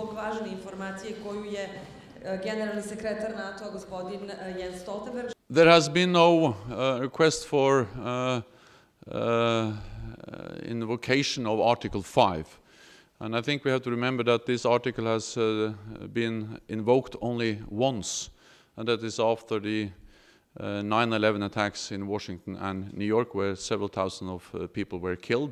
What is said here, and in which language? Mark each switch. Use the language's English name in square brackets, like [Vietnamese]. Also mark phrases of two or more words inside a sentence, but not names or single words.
[Croatian] važne informacije koju je generalni sekretar NATO-a gospodin Jens Stoltenberg. [English] There has been no request for invocation of Article 5. And I think we have to remember that this article has been invoked only once, and that is after the 9/11 attacks in Washington and New York, where several thousand of people were killed.